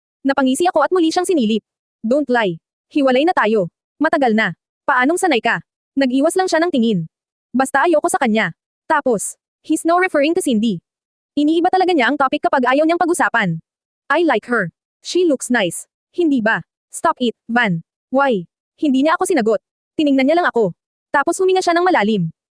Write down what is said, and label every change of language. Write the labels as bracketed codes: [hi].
[tl] Napangisi ako at muli siyang sinilip. Don't lie. Hiwalay na tayo. Matagal na. Paanong sanay ka? Nag-iwas lang siya ng tingin. Basta ayoko sa kanya. Tapos, [en] he's now referring to Cindy. [tl] Iniiba talaga niya ang topic kapag ayaw niyang pag-usapan. [en] I like her. She looks nice. [tl] Hindi ba? [en] Stop it, Van. Why? [tl] Hindi niya ako sinagot. Tiningnan niya lang ako. Tapos huminga siya ng malalim.